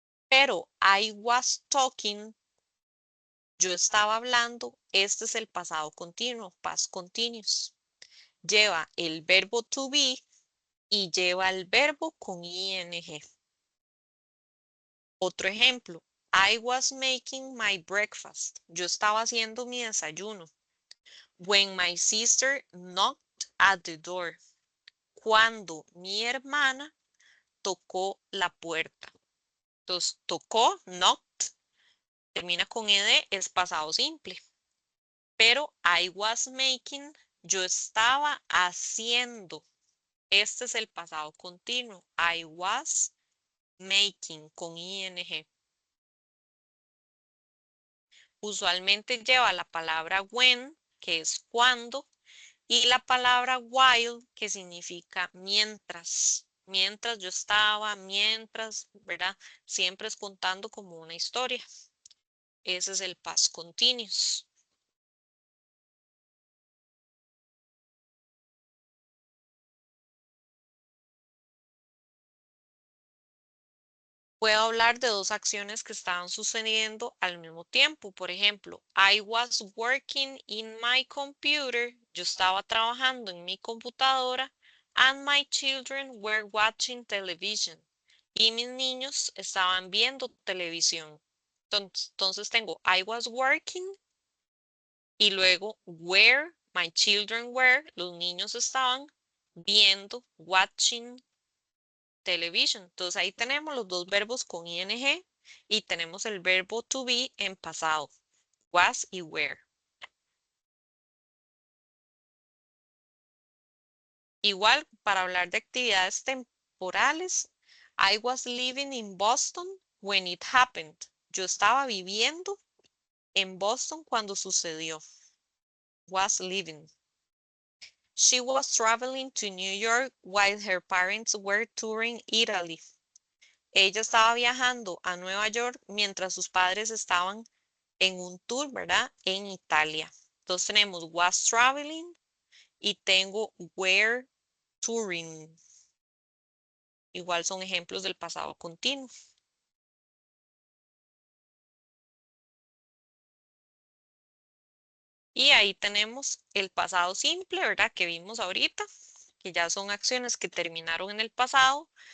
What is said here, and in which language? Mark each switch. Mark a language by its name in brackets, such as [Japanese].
[Spanish] Pero [English] I was talking, [Spanish] yo estaba hablando, este es el pasado continuo, past continuous. Lleva el verbo to be y lleva el verbo con ing. Otro ejemplo, [English] I was making my breakfast. [Spanish] Yo estaba haciendo mi desayuno. [English] When my sister knocked at the door. [Spanish] Cuando mi hermana tocó la puerta. Entonces, tocó, knocked, termina con ed, es pasado simple. Pero [English] I was making, [Spanish] yo estaba haciendo. Este es el pasado continuo. [English] I was making [Spanish] con ing. Usualmente lleva la palabra when, que es cuando, y la palabra while, que significa mientras. Mientras yo estaba, mientras, ¿verdad? Siempre es contando como una historia. Ese es el past continuous. Puedo hablar de dos acciones que estaban sucediendo al mismo tiempo. Por ejemplo, [English] I was working in my computer. [Spanish] Yo estaba trabajando en mi computadora. [English] And my children were watching television. [Spanish] Y mis niños estaban viendo televisión. Entonces tengo [English] I was working [Spanish] y luego [English] where my children were, [Spanish] los niños estaban viendo, [English] watching television. [Spanish] Entonces ahí tenemos los dos verbos con ing y tenemos el verbo to be en pasado, was y were. Igual para hablar de actividades temporales, [English] I was living in Boston when it happened. [Spanish] Yo estaba viviendo en Boston cuando sucedió. [English] Was living. She was traveling to New York while her parents were touring Italy. [Spanish] Ella estaba viajando a Nueva York mientras sus padres estaban en un tour, ¿verdad? En Italia. Entonces tenemos [English] was traveling [Spanish] y tengo [English] were touring. [Spanish] Igual son ejemplos del pasado continuo. Y ahí tenemos el pasado simple, ¿verdad? Que vimos ahorita, que ya son acciones que terminaron en el pasado.